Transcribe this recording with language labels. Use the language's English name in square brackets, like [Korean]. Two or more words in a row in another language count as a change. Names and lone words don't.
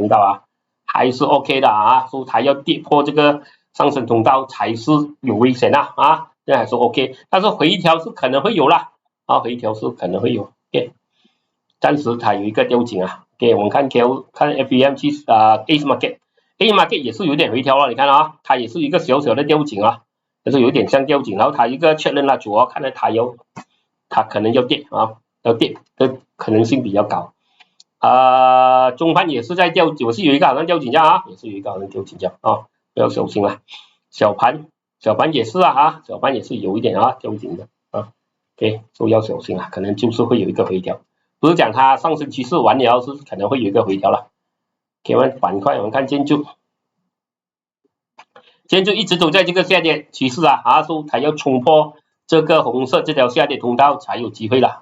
[Chinese] 通道還是 OK 的所以它要跌破這個上升通道才是有危險這還是 OK， 但是回調是可能會有啦回調是可能會有 OK， 暫時它有一個吊頸OK， 我們看 FEMC Ace Market 也是有點回調了，你看它也是一個小小的吊頸就是有點像吊頸，然後它一個確認蠟燭看來它可能要跌要跌的可能性比較高中盤也是在吊頸，我是有一個好像吊頸價也是有一個好像吊頸價要小心了，小盤也是小盤也是有一點吊頸的 OK，所以要小心可能就是會有一個回調，不是講它上升趨勢完了，是可能會有一個回調了。OK， 我們板塊我們看建築一直都在這個下跌趨勢所以它要衝破這個紅色這條下跌通道才有機會了。